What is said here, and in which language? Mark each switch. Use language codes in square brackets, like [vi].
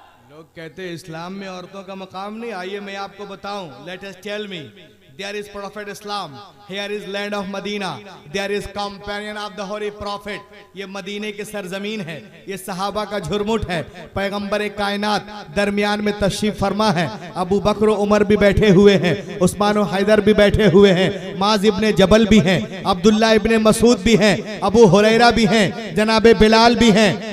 [hi] लोग कहते हैं इस्लाम में औरतों का मकाम नहीं। आइए मैं आपको बताऊं, [en] Let us tell me. There is Prophet Islam, here is land of Medina, there is companion of the Holy Prophet। [hi] ये मदीने की सरजमीन है, ये सहाबा का झुरमुट है। पैगंबर कायनात दरमियान में तशरीफ फरमा है। अबू बकर उमर भी बैठे हुए हैं, उस्मान और हैदर भी बैठे हुए हैं, माज इब्ने जबल भी हैं, अब्दुल्ला इब्ने मसूद भी हैं, अबू हुरैरा भी हैं, जनाबे बिलाल भी हैं।